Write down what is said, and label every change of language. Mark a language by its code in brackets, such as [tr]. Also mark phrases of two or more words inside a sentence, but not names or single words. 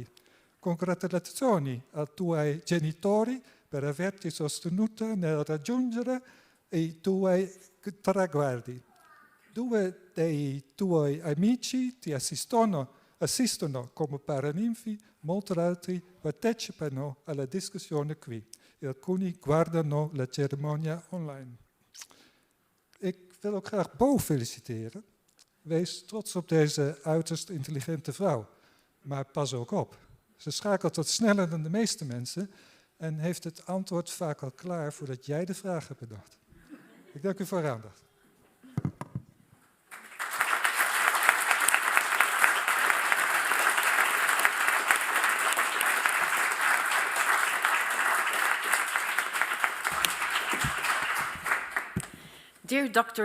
[it] Congratulazioni ai tuoi genitori per averti sostenuto nel raggiungere i tuoi traguardi. 2 dei tuoi amici ti assistono come paraninfi, molti altri partecipano alla discussione qui e alcuni guardano la cerimonia online. [nl] Ik wil ook graag Bo feliciteren. Wees trots op deze uiterst intelligente vrouw. Maar pas ook op. Ze schakelt wat sneller dan de meeste mensen en heeft het antwoord vaak al klaar voordat jij de vraag hebt bedacht. Ik dank u voor uw aandacht. [en] Dear Dr.